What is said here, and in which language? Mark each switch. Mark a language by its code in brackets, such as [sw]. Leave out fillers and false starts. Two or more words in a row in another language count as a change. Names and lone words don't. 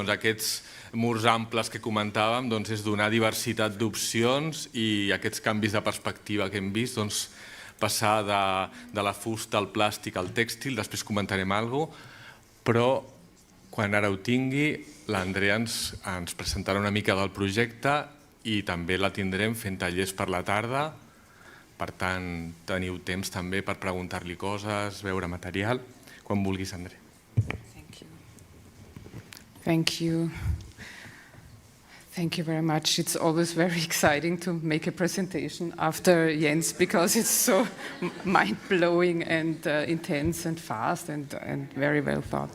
[ca] Aquests murs amples que comentàvem és donar diversitat d'opcions i aquests canvis de perspectiva que hem vist, passar de la fusta al plàstic al tèxtil, després comentarem alguna cosa, però quan ara ho tingui, l'Andrea ens presentarà una mica del projecte i també la tindrem fent tallers per la tarda. Per tant, teniu temps també per preguntar-li coses, veure material, quan vulguis, Andrea. [en] Thank you. Thank you very much. It's always very exciting to make a presentation after Jens because it's so mind-blowing and intense and fast and very well thought.